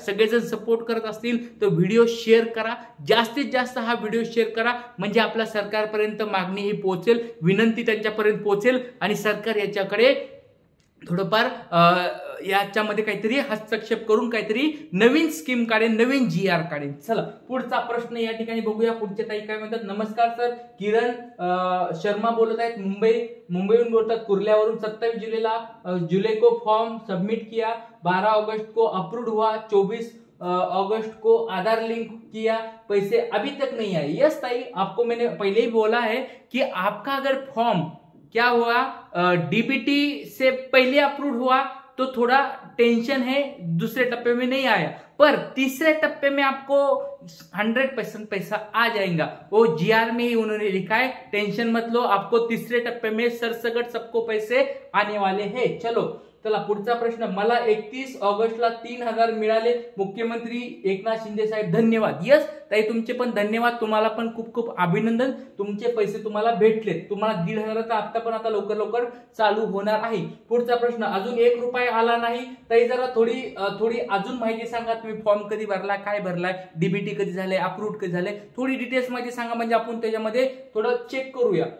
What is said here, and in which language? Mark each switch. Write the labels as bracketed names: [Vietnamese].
[Marathi] सगळेजण सपोर्ट करत असतील तर व्हिडिओ शेअर करा, जास्तीत जास्त हा व्हिडिओ शेअर करा, म्हणजे आपल्या सरकारपर्यंत मागणी ही पोहोचेल, विनंती त्यांच्यापर्यंत पोहोचेल आणि सरकार याच्याकडे थोडंफार याच्यामध्ये काहीतरी हस्तक्षेप करून काहीतरी नवीन स्कीम काढेल, नवीन GR काढेल. चला पुढचा प्रश्न या ठिकाणी बघूया. पुढच्या ताई काय म्हणतात, नमस्कार सर, किरण शर्मा बोलत आहेत, मुंबईहून बोलतात, कुर्ल्यावरून. [Hindi] 27 जुलाई को फॉर्म सबमिट किया, 12 अगस्त को अप्रूव्ड हुआ, 24 अगस्त को आधार लिंक किया, पैसे अभी तक नहीं आए. यस ताई, आपको मैंने पहले ही बोला है कि आपका अगर फॉर्म क्या हुआ डीबीटी से पहले अप्रूव हुआ तो थोड़ा टेंशन है, दूसरे टप्पे में नहीं आया, पर तीसरे टप्पे में आपको 100% पैसा आ जाएगा. वो GR में ही उन्होंने लिखा है, टेंशन मत लो, आपको तीसरे टप्पे में सरसकट सबको पैसे आने वाले हैं. [Marathi] चलो चला पुढचा प्रश्न, मला 31 ऑगस्टला 3000 मिळाले, मुख्यमंत्री एकनाथ शिंदे साहेब धन्यवाद. यस ताई, तुमचे पण धन्यवाद, तुम्हाला पण खूप खूप अभिनंदन, तुमचे पैसे तुम्हाला भेटले. तुम्हाला 1500चा हप्ता पण आता लवकर लवकर चालू होणार आहे. पुढचा प्रश्न, अजून 1 रुपया आला नाही ताई, जरा थोडी अजून माहिती सांगा, तुम्ही फॉर्म कधी भरला, काय भरलाय, डीबीटी कधी झाले, अप्रूव्ड कधी झाले, थोडी डिटेल्स माहिती सांगा, म्हणजे आपण त्याच्यामध्ये थोडं चेक करूया.